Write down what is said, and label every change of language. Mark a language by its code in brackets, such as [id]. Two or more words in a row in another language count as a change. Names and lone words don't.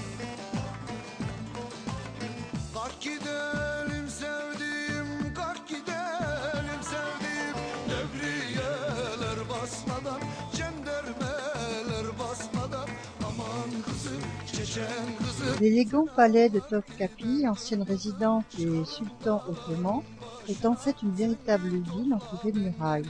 [tr] Kalk gidelim sevdiğim, kalk gidelim sevdiğim, devriyeler basmadan, cendermeler basmadan, aman kızım, Çeçen kızım. [fr] L'élégant palais de Topkapi, ancienne résidence des sultans ottomans, est en fait une véritable ville entourée de murailles.